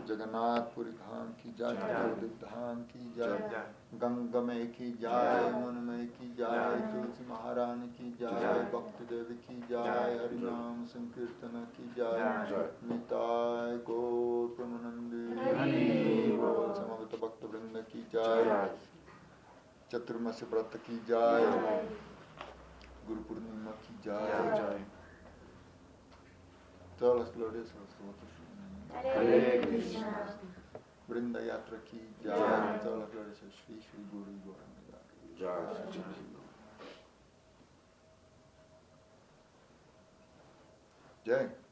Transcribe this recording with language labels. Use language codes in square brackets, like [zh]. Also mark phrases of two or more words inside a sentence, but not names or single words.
[hi] जगन्नाथ पुरी धाम की जय जगदिव धाम की जय गंगा माई की जय यमुना माई की जय तुलसी महारानी की जय भक्ति देवी की जय हरिनाम संकीर्तन की जय निताई गौर प्रमानन्दी समविता भक्त वृन्द की जय चातुर्मास्य व्रत की जय गुरु पूर्णिमा की जय [es] todas las glorias a los devotos [sa] हरे कृष्ण [hi] वृन्दा यात्रा की जय [es] todas las glorias a Shri Shri Guru y Gauranga [hi] Jai. Jai.